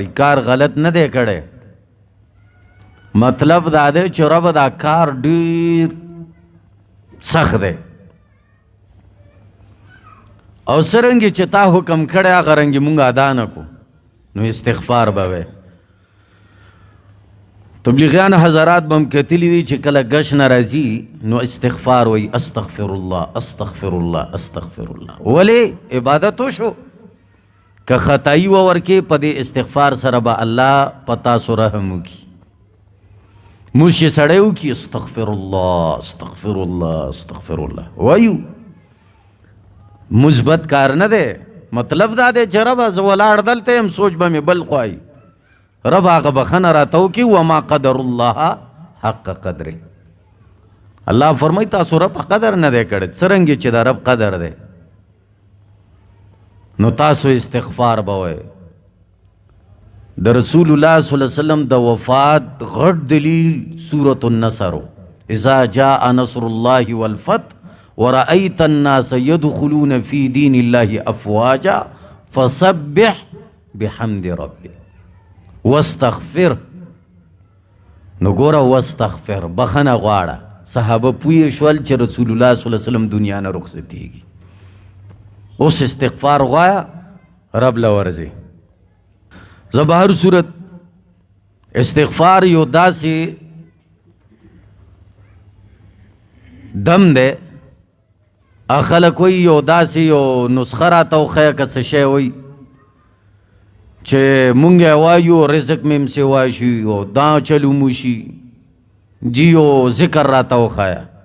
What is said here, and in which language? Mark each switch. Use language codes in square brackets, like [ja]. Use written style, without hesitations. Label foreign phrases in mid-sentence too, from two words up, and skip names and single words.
[ps] کار غلط نه دی کړی، مطلب دا دی چې رب دا کار ډیر سخت دی او څرنګه چې تا حکم کړی هغه رنګې مونږ ادا نه کو نو استغفار به وی. تبلیغیان حضرات به هم کتلي وي چې کله ګش نه راځي نو استغفار وی، [ar] استغفر الله استغفر الله استغفر الله. [ps] ولې عبادت وشو، که خطایی وورکې په دې استغفار سره به الله په تاسو رحم وکړي. موږ چې سړی وکړي [ar] استغفر الله استغفر الله [ps] استغفر الله وایو، مثبت کار نه دی. مطلب دا دی چې ربه زه ولاړ دلته یم سوچ به مې بل خوا وي، رب هغه بخنه راته وکړي [ar] وما قدر الله حق قدره. [ps] الله فرمایي تاسو رب قدر نه دی کړی، څرنګه چې د رب قدر دی نو تاسو استغفار به وایئ. د رسول الله [ar] صلی الله علیه وسلم [ps] د وفات غټ دلیل سورة النصر، [ar] اذا جاء نصر الله والفتح ورأيت الناس يدخلون في دين الله افواجا فسبح بحمد ربك واستغفر. [ps] نو ګوره واستغفر بخنه غواړه. صحابه پوه شول چې رسول الله [ar] صلی الله علیه وسلم [ps] دنیا نه رخصتیږي، اوس استغفار غواړه رب له ورځي. زه به هر صورت استغفار یو داسې دم دی، خلک وایي یو داسې یو نسخه راته وښیه که څه شی وایي چې مونږ یې وایو رزق مې سوا شي او دا چلو مو شي جی یو ذکر راته وښیه.